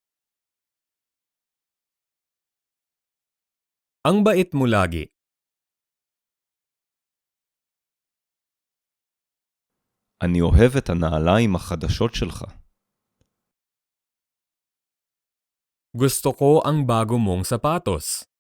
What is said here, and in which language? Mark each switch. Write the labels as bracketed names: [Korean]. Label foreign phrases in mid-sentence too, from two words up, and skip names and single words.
[Filipino] Ang bait mo lagi. [Hebrew] אני אוהב את הנעליים החדשות שלך. [Filipino] Gusto ko ang bago mong sapatos.